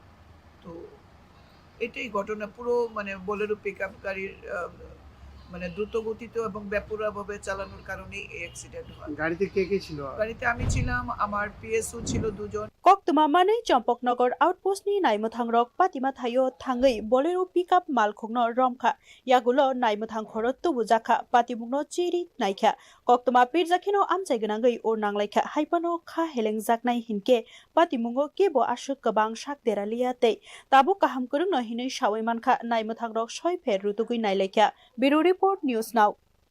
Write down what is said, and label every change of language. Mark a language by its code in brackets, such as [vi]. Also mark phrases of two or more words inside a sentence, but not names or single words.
[bn] তো এটাই ঘটনা। পুরো মানে বোলেরো পিকআপ গাড়ির মানে দ্রুত গতিতে এবং বেপরোয়াভাবে চালানোর কারণেই এই অ্যাক্সিডেন্ট হয়। গাড়িতে কে কে ছিল? গাড়িতে আমি ছিলাম, আমার পিএসও ছিল 2 জন। [trp] कक्तमामानै चम्पकनगर आउटपोस्टनि नायमथांरक पातिमा थायो थाङै बोलेरो पिकअप मालखोंनो रमखा यागुलो नायमथां खरत तुबु जाखा पातिमुंनो चेरि नायखा कक्तमा पिरजाखिनो आमचाइ गनाङै अर नांलायखा हाइपानो खा हेलें जाकनाय हिनके पातिमुंगो केबो आसु गोबां शाक देरालियाते ताबो काहाम करंनो हिनै सावैमानखा नायमथांरक सय फेर रुतुगै नायलायखा बिरो रिपोर्ट न्यूज नाउ।